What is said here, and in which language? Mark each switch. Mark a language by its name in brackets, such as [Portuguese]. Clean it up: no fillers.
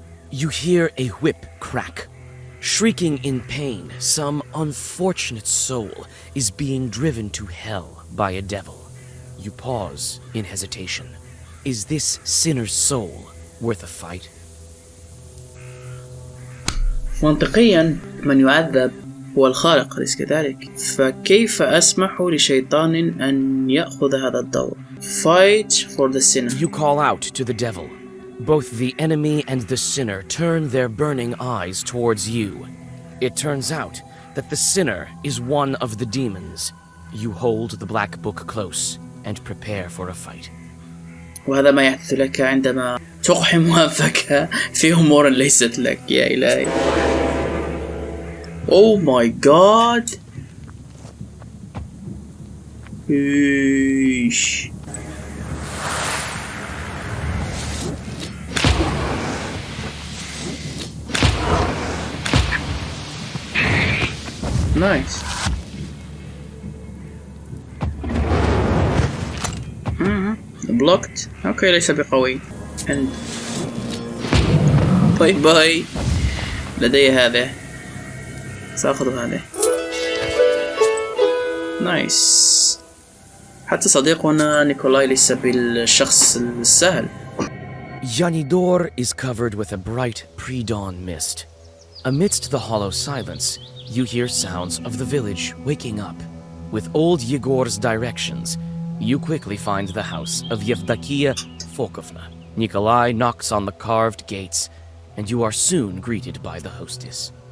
[English] You hear a whip crack. Shrieking in pain, some unfortunate soul is being driven to hell by a devil. You pause in hesitation. Is this sinner's soul worth a fight? [Arabic] منطقيا من يعذب هو الخالق أليس كذلك؟ فكيف أسمح لشيطان أن يأخذ هذا الدور؟ [English] Fight for the sinner. You call out to the devil. Both the enemy and the sinner turn their burning eyes towards you. It turns out that the sinner is one of the demons. You hold the black book close and prepare for a fight. [Arabic] وهذا ما يحدث لك عندما تقحم أنفك في أمور ليست لك يا إلهي. [English] Oh my god. [Arabic] إيش. [English] Nice. Blocked. [Arabic] اوكي ليس بقوي. [English] And bye bye. [Arabic] لدي هذا. سأخذ هذا. [English] Nice. [Arabic] حتى صديقنا نيكولاي ليس بالشخص السهل. [English] Yanidor is covered with a bright pre-dawn mist. Amidst the hollow silence, you hear sounds of the village waking up. With old Yegor's directions, you quickly find the house of Yevdakia Fokovna. Nikolai knocks on the carved gates, and you are soon greeted by the hostess.